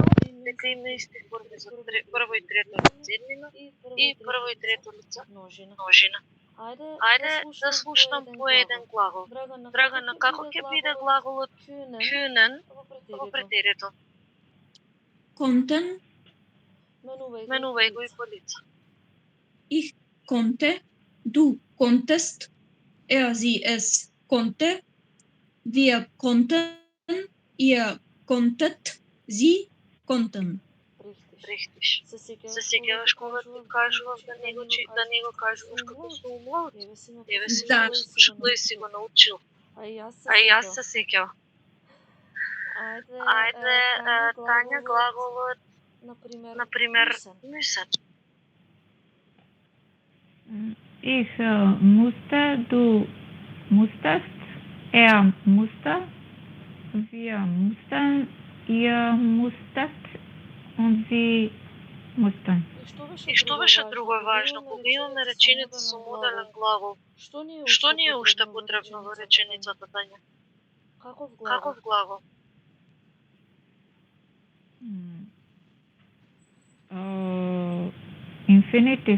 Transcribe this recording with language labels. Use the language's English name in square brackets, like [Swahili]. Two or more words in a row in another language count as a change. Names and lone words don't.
[Macedonian] правило, дека има исти форми за прво и трето лице еднина и прво и трето лице множина. множина. Ајде да слушнам по еден глагол. Драгана, како ќе биде глаголот kühnen во претеритум? [German] Konnten, [Macedonian] Менувај го и по лица. [German] ich konnte, du konntest, sie, es konnte, wir konnten, ihr konntet, sie konnten. [Macedonian] Рехтиш. Се сеќаваш кога ти кажував да не го кажуваш како со умлаут? Еве си Да. слушато и си го научил. А и јас се сеќавам. Ајде, Тања, глаголот, на пример, [German] müssen. Ich musste, du musstest, musste, wir mussten, ihr musstet und sie mussten. [Macedonian] И што беше друго важно, кога имаме реченица со модален глагол? Што ни е уште потребно во реченицата, Тања? Каков глагол? [German] Infinitiv.